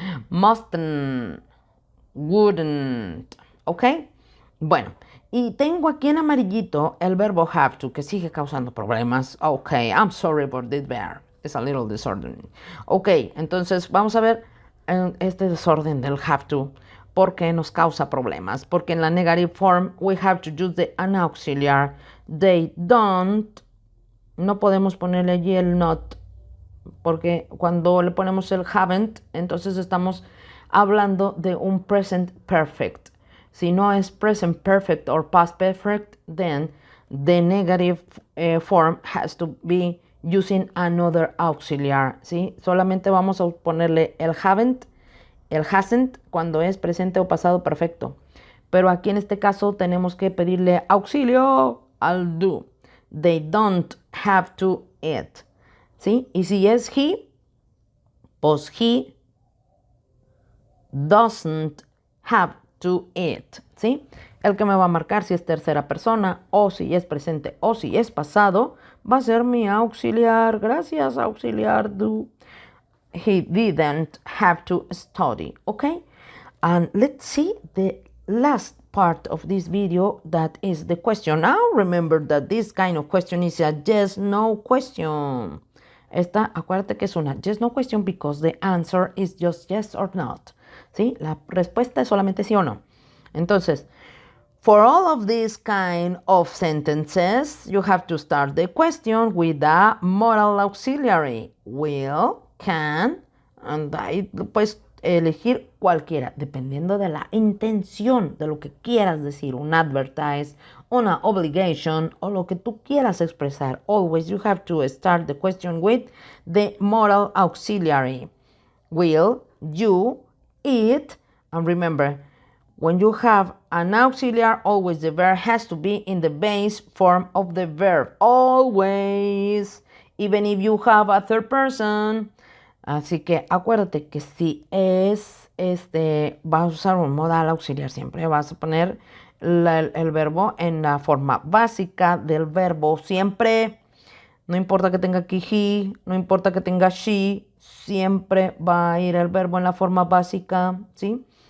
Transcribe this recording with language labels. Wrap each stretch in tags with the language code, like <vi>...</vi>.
<en>Mustn't, wouldn't. ¿Ok?</en> <es>Bueno, y tengo aquí en amarillito el verbo have to, que sigue causando problemas.</es> <en>Ok, I'm sorry for this verb. It's a little disorderly.</en> <es>Ok, entonces vamos a ver este desorden del have to. Porque nos causa problemas. Porque en la negative form,</es> <en>we have to use an auxiliar. They don't.</en> <es>No podemos ponerle allí el not. Porque cuando le ponemos el haven't, entonces estamos hablando de un present perfect. Si no es</es> <en>present perfect or past perfect, then the negative form has to be using another auxiliar.</en> <es>¿Sí? Solamente vamos a ponerle el haven't, el hasn't cuando es presente o pasado perfecto. Pero aquí en este caso tenemos que pedirle auxilio al do.</es> <en>They don't have to eat. ¿Sí?</en> <es>Y si es</es> <en>he,</en> <es>pues</es> <en>he doesn't have to eat.</en> <es>¿Sí? El que me va a marcar si es tercera persona o si es presente o si es pasado va a ser mi auxiliar. Gracias, auxiliar do.</es> <en>He didn't have to study. Okay? And let's see the last part of this video, that is the question. Now remember that this kind of question is a yes-no question.</en> <es>Esta, acuérdate que es una</es> <en>yes-no question because the answer is just yes or not. ¿Sí?</en> <es>La respuesta es solamente sí o no.</es> <en>Entonces, for all of these kind of sentences, you have to start the question with a modal auxiliary. Will, can, and</en> <es>ahí puedes elegir cualquiera, dependiendo de la intención, de lo que quieras decir, un advertise, una obligation, o lo que tú quieras expresar.</es> <en>Always you have to start the question with the modal auxiliary. Will, you, it, and remember, when you have an auxiliary, always the verb has to be in the base form of the verb. Always. Even if you have a third person.</en> <es>Así que acuérdate que si es vas a usar un modal auxiliar siempre. Vas a poner el verbo en la forma básica del verbo siempre. No importa que tenga aquí he, no importa que tenga she, siempre va a ir el verbo en la forma básica, ¿sí?</es>